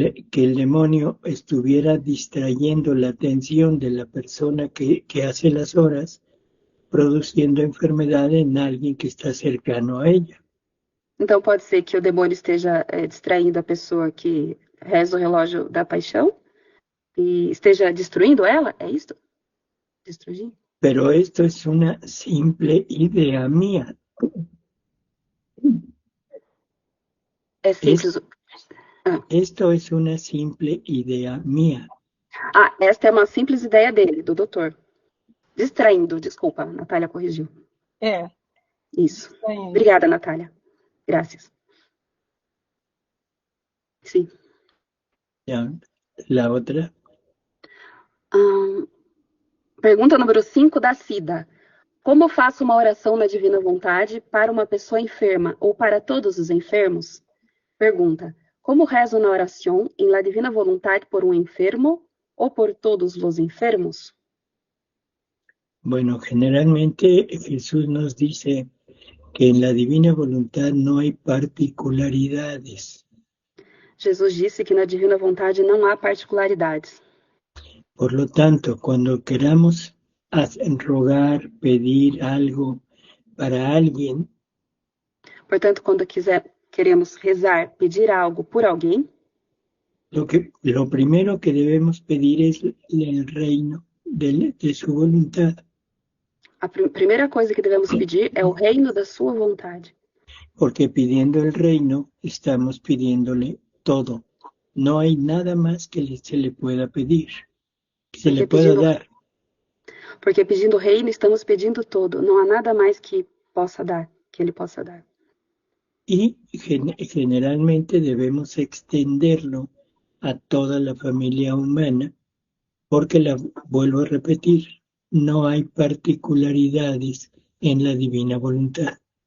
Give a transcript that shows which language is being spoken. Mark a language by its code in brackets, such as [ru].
[es] que el demonio estuviera distrayendo la atención de la persona que hace las horas, produciendo enfermedad en alguien que está cercano a ella. [pt] Então pode ser que o demônio esteja distraindo a pessoa que reza o relógio da paixão e esteja destruindo ela? É isso? Destruir? [es] Pero esto es una simple idea mía. [pt] É simples. [es] Esto es una simple idea mía. [pt] Esta é uma simples ideia dele, do doutor. Distraindo, desculpa, a Natália corrigiu. É. Isso. Distraindo. Obrigada, Natália. Gracias. Sim. [es] Ya. La otra. [pt] Pergunta número 5 da Cida. Como faço uma oração na divina vontade para uma pessoa enferma ou para todos os enfermos? Pergunta. [es] Como rezo na oración en la divina voluntad por un enfermo o por todos los enfermos? Bueno, generalmente Jesús nos dice que en la divina voluntad no hay particularidades. [pt] Jesus disse que na divina vontade não há particularidades. [es] Por lo tanto, cuando queramos rogar, pedir algo para alguien, [pt] Portanto, quando queremos rezar, pedir algo por alguém, [es] lo primero que debemos pedir es el reino de su voluntad. [pt] a primeira coisa que devemos pedir é o reino da sua vontade. [es] Porque pidiendo el reino, estamos pidiéndole todo. No hay nada más que se le pueda pedir, que se le pueda dar. [pt] Porque pedindo o reino, estamos pedindo todo. Não há nada mais que ele possa dar. [es] Y generalmente debemos extenderlo a toda la familia humana, porque vuelvo a repetir, no hay particularidades en la divina voluntad.